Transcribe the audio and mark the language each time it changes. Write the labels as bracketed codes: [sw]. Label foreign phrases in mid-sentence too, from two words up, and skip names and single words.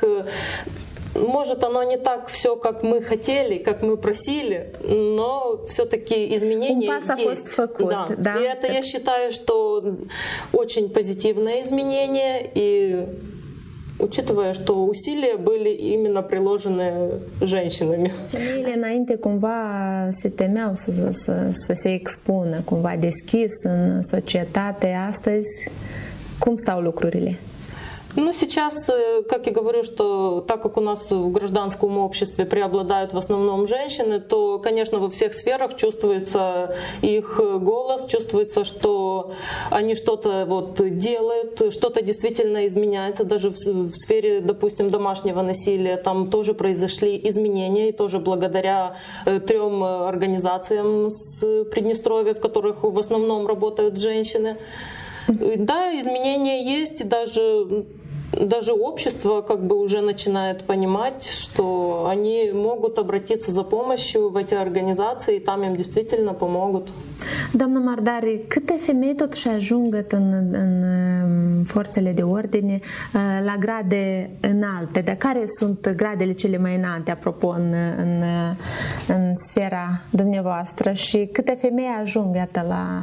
[ru] Может, оно не так все, как мы хотели, как мы просили, но все-таки изменения есть. Да. И это, я считаю, что очень позитивное изменение, и учитывая, что усилия были именно приложены женщинами. [ro] Femeile înainte cumva se temeau să se expună cumva deschis în societate. Astăzi, cum stau lucrurile? [ru] Ну, сейчас, как я говорю, что так как у нас в гражданском обществе преобладают в основном женщины, то, конечно, во всех сферах чувствуется их голос, чувствуется, что они что-то делают, что-то действительно изменяется. Даже в сфере, допустим, домашнего насилия там тоже произошли изменения, и тоже благодаря 3 организациям с Приднестровья, в которых в основном работают женщины. Да, изменения есть, и даже общество как бы уже начинает понимать, что они могут обратиться за помощью в эти организации, и там им действительно помогут. [ro] Doamna Mardari, câte femei totuși ajung în forțele de ordine la grade înalte? De care sunt gradele cele mai înalte, apropo, în sfera dumneavoastră? Și câte femei ajung, iată, la...